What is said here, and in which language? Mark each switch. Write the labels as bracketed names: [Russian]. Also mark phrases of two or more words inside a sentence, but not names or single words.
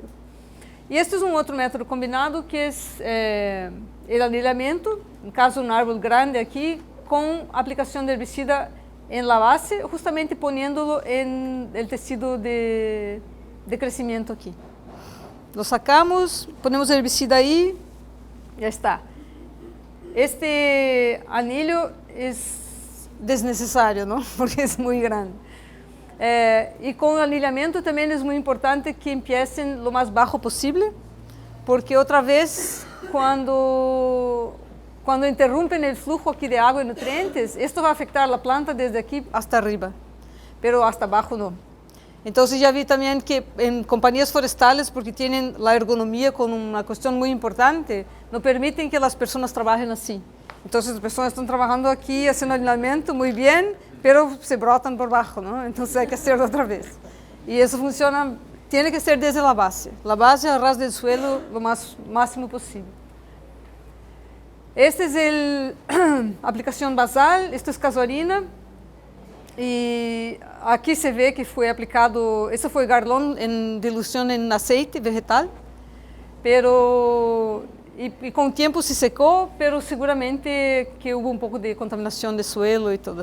[Spanish] Y este es un otro método combinado, que es el anilamiento, en caso de un árbol grande aquí, con aplicación de herbicida en la base, justamente poniéndolo en el tejido de crecimiento aquí. Lo sacamos, ponemos el herbicida ahí, ya está. Este anillo es [Portuguese] desnecessário, não? Porque é muito grande. E com o anilhamento também é muito importante que empiecem lo mais baixo possível, porque outra vez, quando interrompen o fluxo aqui de água e nutrientes, isto vai afetar a planta desde aqui [Spanish] hasta arriba, pero hasta [Portuguese] abaixo não. Então, já vi também que em companhias forestales, porque têm a ergonomia como uma questão muito importante, não permitem que as pessoas trabalhem assim. Então, as pessoas estão trabalhando aqui, fazendo alinhamento muito bem, pero se brotam por baixo, não? Então, [Spanish] hay que hacerlo [Portuguese] outra vez. E isso funciona, tem que ser desde a base. [Spanish] A base a ras del suelo lo máximo possível. [Portuguese] Esta é a aplicação basal, esto é casuarina. [Spanish] Y aquí se ve que fue aplicado, eso fue Garlón en dilución en aceite vegetal, pero y con el tiempo se secó, pero seguramente que hubo un poco de contaminación de suelo y todo.